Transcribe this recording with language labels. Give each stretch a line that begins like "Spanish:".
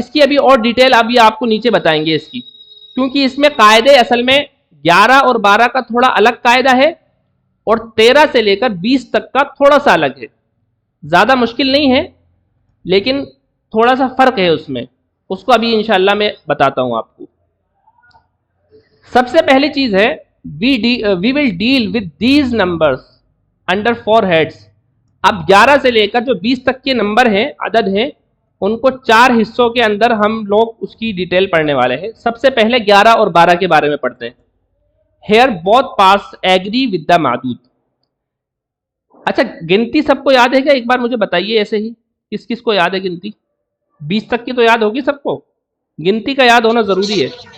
Urdu: اس کی ابھی اور ڈیٹیل ابھی آپ کو نیچے بتائیں گے اس کی، کیونکہ اس میں قاعدے اصل میں 11 اور 12 کا تھوڑا الگ قاعدہ ہے، اور 13 سے لے کر 20 تک کا تھوڑا سا الگ ہے. زیادہ مشکل نہیں ہے، لیکن تھوڑا سا فرق ہے اس میں، اس کو ابھی انشاءاللہ میں بتاتا ہوں آپ کو. سب سے پہلی چیز ہے
English: we will deal with these numbers under 4 heads.
Urdu: اب 11 سے لے کر جو 20 تک کے نمبر ہیں، عدد ہیں، ان کو 4 حصوں کے اندر ہم لوگ اس کی ڈیٹیل پڑھنے والے ہیں. سب سے پہلے 11 اور 12 کے بارے میں پڑھتے ہیں.
English: Here both parts agree with the معدود.
Urdu: اچھا، گنتی سب کو یاد ہے کیا؟ ایک بار مجھے بتائیے ایسے ہی، کس کس کو یاد ہے گنتی؟ 20 تک کی تو یاد ہوگی سب کو، گنتی کا یاد ہونا ضروری ہے.